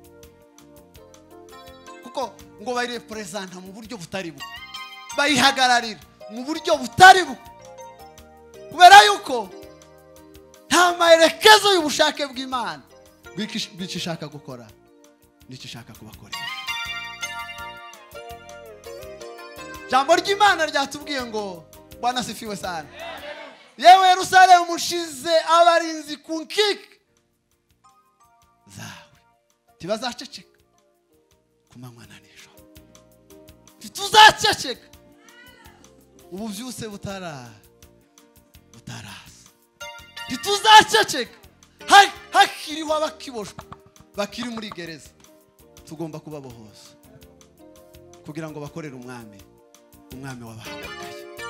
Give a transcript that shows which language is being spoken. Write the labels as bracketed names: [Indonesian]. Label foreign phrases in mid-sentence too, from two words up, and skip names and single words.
[Rundi] kuko ngo bayirepresenta mu buryo butari bwo, bayihagararira mu buryo butari bwo, kubera yuko nta maherekezo y'ubushake bw'Imana bw'icyo ishaka gukora n'icyo ishaka kubakoresha. Jambo ry'Imana ryatubwiye ngo [Swahili] Bwana asifiwe sana. [Rundi] Yewe Yerusalemu mushize abarinzi ku nkike zawe, tibazaceceka ku manywa na nijoro, tuzaceceka ubu byose butaraza, tuzaceceka hakiriho abakiboshwe bakiri muri gereza, tugomba kubabohoza kugira ngo bakorere umwami wabahamagaye.